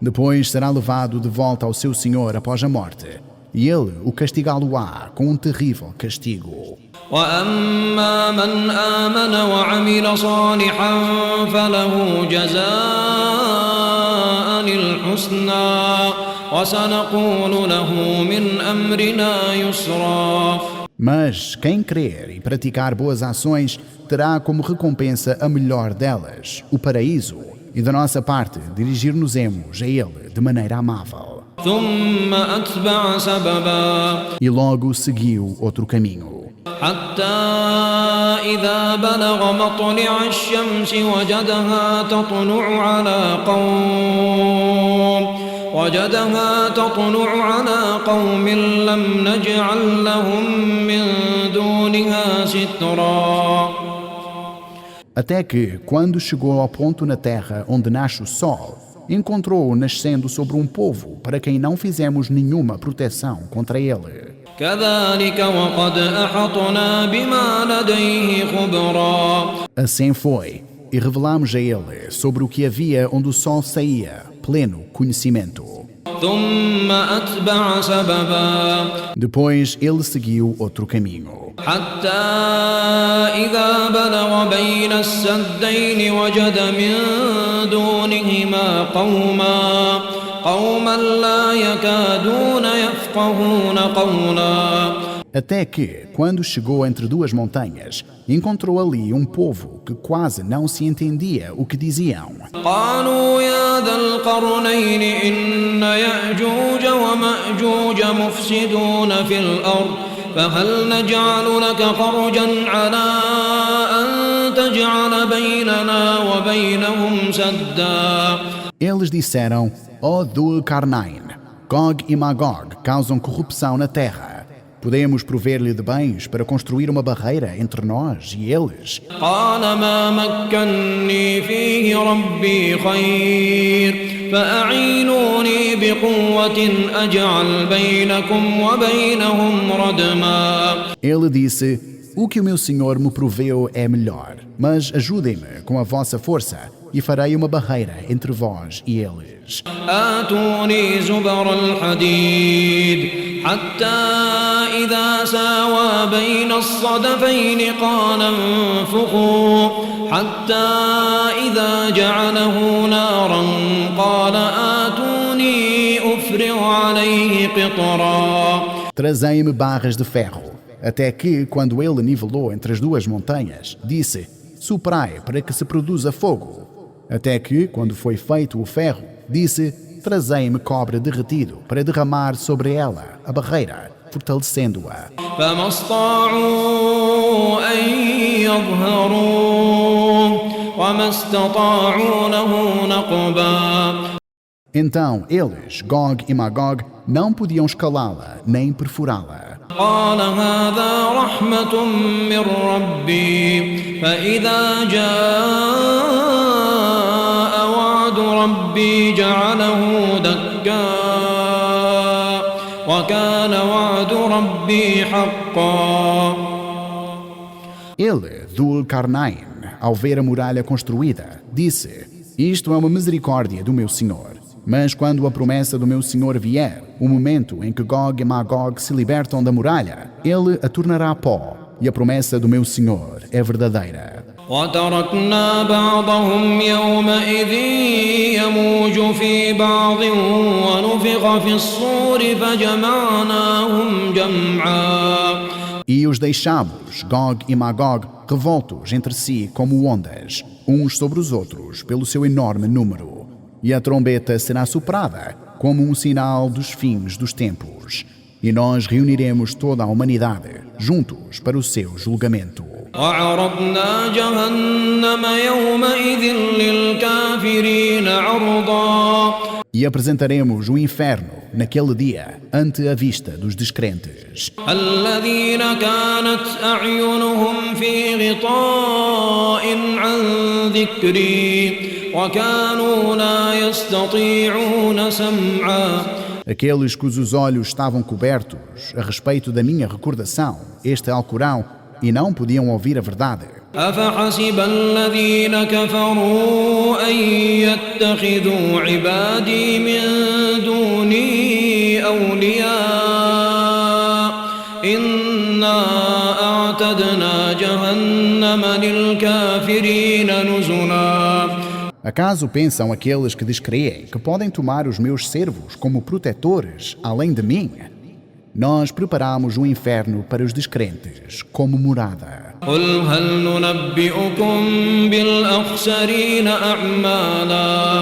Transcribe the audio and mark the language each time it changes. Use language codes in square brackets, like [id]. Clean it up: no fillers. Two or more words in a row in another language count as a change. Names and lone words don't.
[pt] Depois será levado de volta ao seu Senhor após a morte, e ele o castigá-lo-á com um terrível castigo. [ar] وأما من آمن وعمل صالحا فله جزاء الحسنى وسنقول له من أمرنا يسرا. [pt] Mas quem crer e praticar boas ações terá como recompensa a melhor delas, o paraíso, e da nossa parte dirigir-nos-emos a ele de maneira amável. [ar] ثم أتبع سببا [pt] E logo seguiu outro caminho. [ar] حتى إذا بلغ مطلع الشمس وجدها تطلع على قوم لم نجعل لهم من دونها سترا. [pt] Até que, quando chegou ao ponto na terra onde nasce o sol, encontrou-o nascendo sobre um povo para quem não fizemos nenhuma proteção contra ele. [ar] كذلك وقد أحطنا بما لديه خبرا. [pt] Assim foi, e revelamos a ele sobre o que havia onde o sol saía, pleno conhecimento. [ar] ثم أتبع سببا [pt] Depois ele seguiu outro caminho. [ar] حتى إذا بلغ بين السدين وجد من دونهما قوما لا يكادون يفقهون قولا. [pt] Até que, quando chegou entre duas montanhas, encontrou ali um povo que quase não se entendia o que diziam. [ar] قالوا يا ذا القرنين إن يأجوج ومأجوج مفسدون في الأرض فهل نجعل لك خرجا على أن تجعل بيننا وبينهم سدا. [pt] Eles disseram, ó Dhul Qarnain, Gog e Magog causam corrupção na terra. Podemos prover-lhe de bens para construir uma barreira entre nós e eles. [ar] قال ما مكني فيه ربي خير فأعينوني بقوة أجعل بينكم وبينهم ردما. [pt] Ele disse, o que o meu Senhor me proveu é melhor, mas ajudem-me com a vossa força e farei uma barreira entre vós e eles. [ar] آتوني زبر الحديد حتى إذا ساوى بين الصدفين قال انفخوا حتى إذا جعله نارا قال آتوني أفرغ عليه قطرا. [pt] Trazei-me barras de ferro, até que, quando ele nivelou entre as duas montanhas, disse, soprai para que se produza fogo. Até que, quando foi feito o ferro, disse, trazei-me cobre derretido para derramar sobre ela a barreira, fortalecendo-a. [ar] فما استطاعوا أن يظهروه وما استطاعوا له نقبا. [pt] Então eles, Gog e Magog, não podiam escalá-la nem perfurá-la. [ar] قال هذا رحمة من ربي فإذا جاء وعد ربي جعله دكا وكان وعد ربي حقا. [pt] Ele, Dhul Qarnain, ao ver a muralha construída, disse, isto é uma misericórdia do meu Senhor. Mas quando a promessa do meu Senhor vier, o momento em que Gog e Magog se libertam da muralha, ele a tornará pó, e a promessa do meu Senhor é verdadeira. [ar] وتركنا بعضهم يومئذ يموج في بعض ونفخ في الصور فجمعناهم جمعا. [pt] E os deixamos, Gog e Magog, revoltos entre si como ondas, uns sobre os outros, pelo seu enorme número. E a trombeta será soprada como um sinal dos fins dos tempos. E nós reuniremos toda a humanidade juntos para o seu julgamento. [ar] وعرضنا جهنم يومئذ للكافرين عرضا. [pt] E apresentaremos o inferno naquele dia ante a vista dos descrentes. [ar] الذين كانت أعينهم في غطاء عن ذكري وكانوا لا يستطيعون سمعا. [pt] Aqueles cujos olhos estavam cobertos a respeito da minha recordação, este Alcorão, e não podiam ouvir a verdade. [ar] أفحسب الذين كفروا أن يتخذوا عبادي من دوني أولياء إنا أعتدنا جهنم للكافرين نزلا. [pt] Acaso pensam aqueles que descreem que podem tomar os meus servos como protetores além de mim? Nós preparamos o inferno para os descrentes como morada. [ar] قل هل ننبئكم بالأخسرين أعمالا.